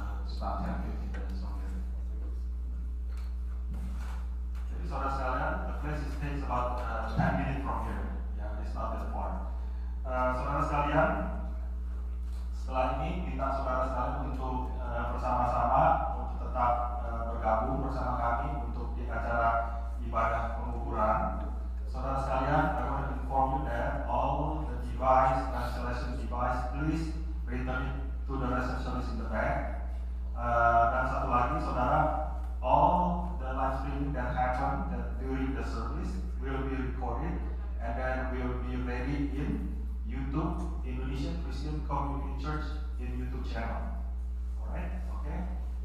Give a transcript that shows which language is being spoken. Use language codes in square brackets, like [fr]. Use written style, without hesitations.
[en] It's about 10-15 minutes from here. [id] Jadi saudara sekalian, [en] the place takes about 10 minutes from here. Yeah, it's not that far. [id] Saudara sekalian, setelah ini minta saudara sekalian untuk bersama-sama untuk tetap bergabung bersama kami untuk di acara ibadah penguburan. Saudara sekalian, [en] I want to inform you that all the device, translation device, please return it to the receptionist in the back. [id] Dan satu lagi, saudara, [en] all the live streaming that happened during the service will be recorded and then will be ready in YouTube, Indonesian Christian Community Church in YouTube channel. Alright, okay.